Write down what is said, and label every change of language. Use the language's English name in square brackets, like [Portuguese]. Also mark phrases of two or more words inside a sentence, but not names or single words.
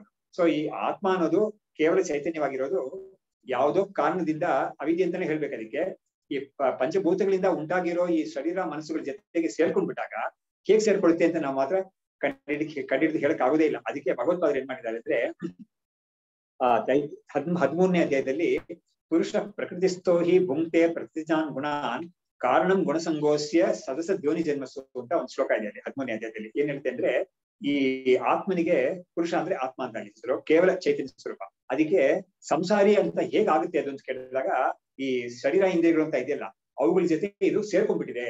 [Kannada] ಸೊ ಈ ಆತ್ಮ ಅನ್ನೋದು ಕೇವಲ ಚೈತನ್ಯವಾಗಿರೋದು ಯಾವುದೋ ಕಾರಣದಿಂದ ಅವಿದ್ಯೆ ಅಂತಾನೆ ಹೇಳ್ಬೇಕು. ಅದಕ್ಕೆ ಈ ಪಂಚಭೂತಗಳಿಂದ ಉಂಟಾಗಿರೋ ಈ ಶರೀರ ಮನಸ್ಸುಗಳ ಜೊತೆಗೆ ಸೇರ್ಕೊಂಡ್ಬಿಟ್ಟಾಗ ಹೇಗ್ ಸೇರ್ಕೊಳುತ್ತೆ ಅಂತ ನಾವು ಮಾತ್ರ ಕಂಡಿಡಿದು ಹೇಳಕ್ ಆಗೋದೇ ಇಲ್ಲ. ಅದಕ್ಕೆ ಭಗವತ್ಪಾದರು ಏನ್ ಮಾಡಿದ್ದಾರೆ ಅಂದ್ರೆ, 13ನೇ ಅಧ್ಯಾಯದಲ್ಲಿ [Sanskrit] ಪುರುಷ ಪ್ರಕೃತಿಸ್ಥೋ ಹಿ ಭುಂಕ್ತೆ ಪ್ರಕೃತಿಜಾನ್ ಗುಣಾನ್ ಕಾರಣಂ ಗುಣಸಂಗೋಸ್ಯ ಸದಸ ದ್ಯೋನಿ ಜನ್ಮಸ್ಸು [Kannada] ಅಂತ ಒಂದು ಶ್ಲೋಕ ಇದೆ ಅಲ್ಲಿ 13ನೇ ಅಧ್ಯಾಯದಲ್ಲಿ. ಏನ್ ಹೇಳ್ತೆ ಅಂದ್ರೆ, ಈ ಆತ್ಮನಿಗೆ ಪುರುಷ ಅಂದ್ರೆ ಆತ್ಮ ಅಂತ ಹೆಸರು, ಕೇವಲ ಚೈತನ್ಯ ಸ್ವರೂಪ. ಅದಕ್ಕೆ ಸಂಸಾರಿ ಅಂತ ಹೇಗಾಗುತ್ತೆ ಅದು ಅಂತ ಕೇಳಿದಾಗ, ಈ ಶರೀರ ಇಂದ್ರಿಯಗಳು ಅಂತ ಇದೆಯಲ್ಲ, ಅವುಗಳ ಜೊತೆ ಇದು ಸೇರ್ಕೊಂಡ್ಬಿಟ್ಟಿದೆ.